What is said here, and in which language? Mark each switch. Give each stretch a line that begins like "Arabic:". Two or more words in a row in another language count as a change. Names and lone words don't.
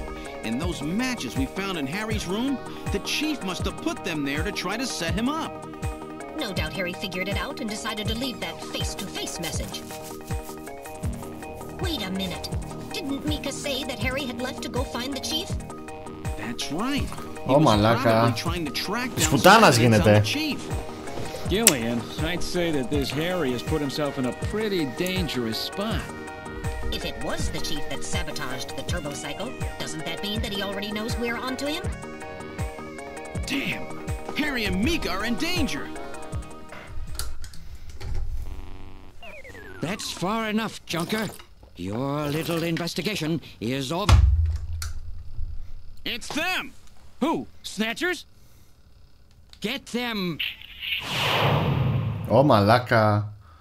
English: And those matches we found in Harry's room, the chief must have put them there to try to set him up. No doubt Harry figured it out and decided to leave that face-to-face message. Wait a minute. Didn't Mika say that Harry had left to go find the chief? That's right.
Greek: Ω μαλάκα. Της πουτάνας γίνεται.
English: Gillian, I'd say that this Harry has put himself in a pretty dangerous spot. If it was the chief that sabotaged the turbo cycle, doesn't that mean that he already knows we're onto him? Damn! Harry and Mika are in danger! That's far enough, Junker. Your little investigation is over. It's them! Who? Snatchers? Get them!
Greek: Ω μαλάκα.